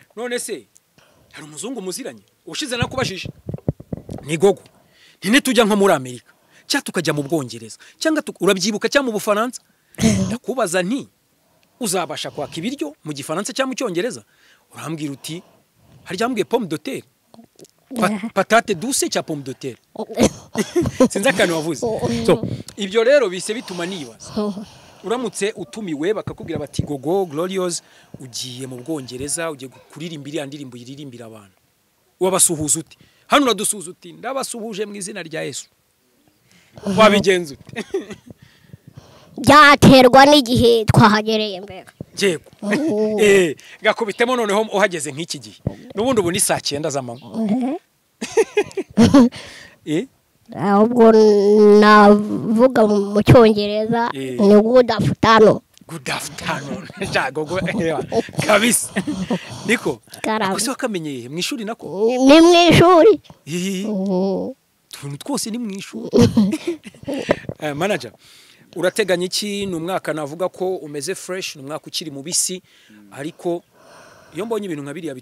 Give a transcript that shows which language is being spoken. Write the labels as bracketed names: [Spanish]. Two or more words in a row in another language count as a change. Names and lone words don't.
[Kinyarwanda] none se hari umuzungu muziranye ushize nakubashije ni gogo nitujya nko muri Amerika cyangwa tukajya mu Bwongereza cyangwa urabyibuka cyangwa mu Bufaransa ndakubaza nti uzabasha kwaka ibiryo mu Gifaransa cyangwa mu Cyongereza urambwira uti haryambwiye [French] pomme de terre patate douce [Kinyarwanda] cyangwa [French] pomme de terre [Kinyarwanda] sinza kantu wavuze so ibyo rero bise bituma nibaza uramutse utumiwe bakakubwira bati gogo Glorious ugiye mu Bwongereza ugiye kuririmbira indirimbo yiririmbira abantu wabasuhuza uti hano uradusuhuza uti ndabasuhuje mu izina rya Yesu wabigenza ute byaterwa n'igihe twahagereye mbega yego gakubitemo noneho uhageze nk'iki gihe n'ubundi ubu ni saa 9 z'amanywa ubwo navuga mu Cyongereza ni [English] good afternoon [Kinyarwanda] gogo kabisa niko akose wakamenyeye mu ishuri nako ni mu ishuri tuntu twose ni mu ishuri manager urateganya iki n'umwaka navuga ko umeze fresh n'umwaka ukiri mu bisi ariko iyo mbonye ibintu nka biriya